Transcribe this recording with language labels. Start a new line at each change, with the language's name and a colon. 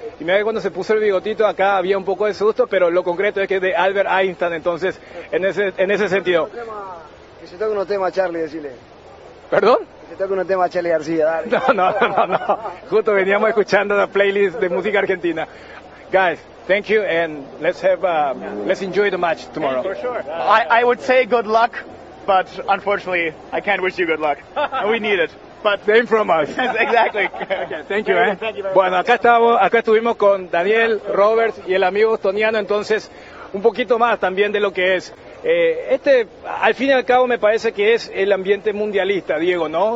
Spanish: Y mira que cuando se puso el bigotito acá había un poco de susto, pero lo concreto es que es de Albert Einstein, entonces, en ese sentido. Que se toque un tema a Charlie, decirle. ¿Perdón? Que se toque un tema a Charlie García, dale. No. Justo veníamos escuchando la playlist de música argentina.
English: Guys, thank you, and let's enjoy the match tomorrow. For sure. I would say good luck. But unfortunately, I can't wish you good luck. We need it. But same from us. Exactly. Okay, thank you. Thank you.
Spanish: Bueno, acá estuvimos con Daniel, Robert y el amigo bostoniano. Entonces, un poquito más también de lo que es Este, al fin y al cabo, me parece que es el ambiente mundialista, Diego, ¿no?